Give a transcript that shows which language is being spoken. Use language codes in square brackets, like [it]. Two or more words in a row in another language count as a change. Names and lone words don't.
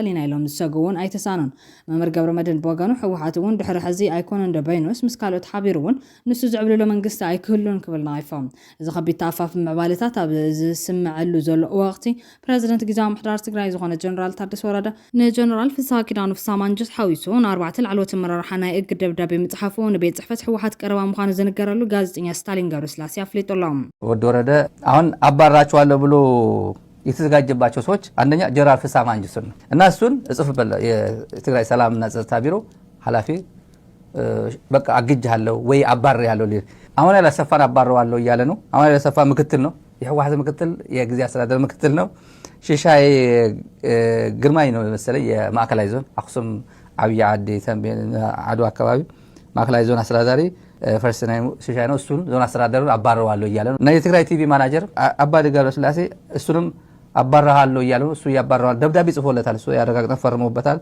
[ti] ኢና ኢሎም ዝሰጉ እውን ኣይተሳኑን መምህር ገብረመድህን ብወገኑ ሕወሓት እውን ድሕሪ ሕዚ ኣይኮነን ዶ በይኖስ ምስ ካልኦት ሓቢሩ እውን ንሱ ዝዕብልሎ መንግስቲ ኣይክህሉን ክብል ንዓይፎም እዚ ከቢድ ተኣፋፍ ምዕባለታት ኣብ ዝስምዐሉ ዘሎ ወቅቲ ፕረዚደንት ጊዜያዊ ምሕዳር ትግራይ ዝኾነ ጀነራል ታደሰ ወረደ ንጀነራል ፍስሓ ኪዳኑ ፍሳማ ማንጀት ሓዊሱ ንኣርባዕተ ላዕለዎት ኣመራርሓ ናይ እግድ ደብዳቤ ምፅሓፉ ንቤት ጽሕፈት ሕወሓት ቀረባ ምዃኑ ዝንገረሉ ጋዜጠኛ ስታሊን ገብረስላሴ አፍሊጦሎም [am] ወዲ ወረደ አሁን አባራቸዋለሁ ብሎ የተዘጋጀባቸው ሰዎች አንደኛ ጀነራል ፍስሓ ማንጀት ነው እና እሱን እጽፍበለ የትግራይ ሰላምና ጸጥታ ቢሮ ኃላፊ በቃ አግጅሃለሁ ወይ አባር ያለው አሁን ያለሰፋን አባረዋለሁ እያለ ነው አሁን ያለሰፋ ምክትል ነው የህወሓት ምክትል የጊዜ አስተዳደር ምክትል ነው ሺሻይ ግርማይ ነው መሰለኝ የማዕከላዊ ዞን አክሱም አብይ አዲ ተንቤን አዱ አካባቢ ማዕከላዊ ዞን አስተዳዳሪ ፈርስናይ ሺሻይ ነው እሱን ዞን አስተዳደሩ አባረዋለሁ እያለ ነው እና የትግራይ ቲቪ ማናጀር አባዲ ገብረስላሴ እሱንም አባረሃለሁ እያለ ነው እሱ ያባረዋል ደብዳቤ ጽፎለታል እሱ ያረጋግጠን ፈርሞበታል